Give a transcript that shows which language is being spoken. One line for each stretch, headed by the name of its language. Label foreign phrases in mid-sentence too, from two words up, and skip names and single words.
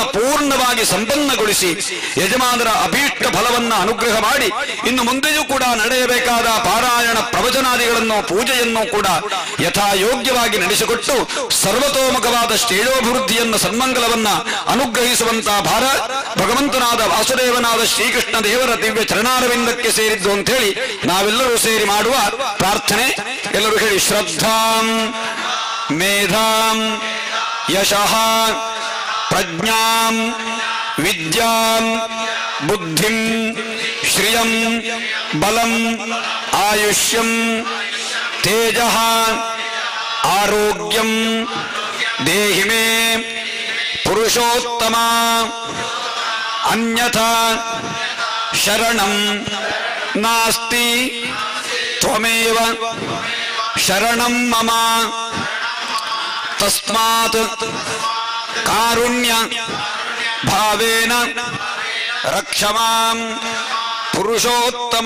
Kannada: ಪೂರ್ಣವಾಗಿ ಸಂಪನ್ನಗೊಳಿಸಿ ಯಜಮಾನರ ಅಭೀಷ್ಟ ಫಲವನ್ನ ಅನುಗ್ರಹ ಮಾಡಿ ಇನ್ನು ಮುಂದೆಯೂ ಕೂಡ ನಡೆಯಬೇಕಾದ ಪಾರಾಯಣ ಪ್ರವಚನಾದಿಗಳನ್ನು ಪೂಜೆಯನ್ನು ಕೂಡ ಯಥಾಯೋಗ್ಯವಾಗಿ ನಡೆಸಿಕೊಟ್ಟು ಸರ್ವತೋಮುಖವಾದ ಶ್ರೇಯೋಭಿವೃದ್ಧಿಯನ್ನು ಸನ್ಮಂಗಲವನ್ನ ಅನುಗ್ರಹಿಸುವಂತಹ ಭಾರ ಭಗವಂತನಾದ ವಾಸುದೇವನಾದ ಶ್ರೀಕೃಷ್ಣ ದೇವರ ದಿವ್ಯ ಚರಣಾರವಿಂದಕ್ಕೆ ಸೇರಿದ್ದು ಅಂತ ಹೇಳಿ ನಾವೆಲ್ಲರೂ ಸೇರಿ ಮಾಡುವ ಪ್ರಾರ್ಥನೆ. ಎಲ್ಲರೂ ಹೇಳಿ:
Sanskrit: ಶ್ರದ್ಧಾಂ ಮೇಧಾಂ ಯಶಃ ಪ್ರಜ್ಞಾಂ ವಿದ್ಯಾಂ ಬುದ್ಧಿಂ ಶ್ರಿಯಂ ಬಲಂ ಆಯುಷ್ಯಂ ತೇಜಃ ಆರೋಗ್ಯಂ ದೇಹಿ ಮೇ ಪುರುಷೋತ್ತಮ ಅನ್ಯಥಾ ಶರಣಂ ನಾಸ್ತಿ ತ್ವಮೇವ ಶರಣಂ ಮಮ ತಸ್ಮಾತ್ ಕಾರುಣ್ಯ ಭಾವೇನ ರಕ್ಷಮಾಂ ಪುರುಷೋತ್ತಮ.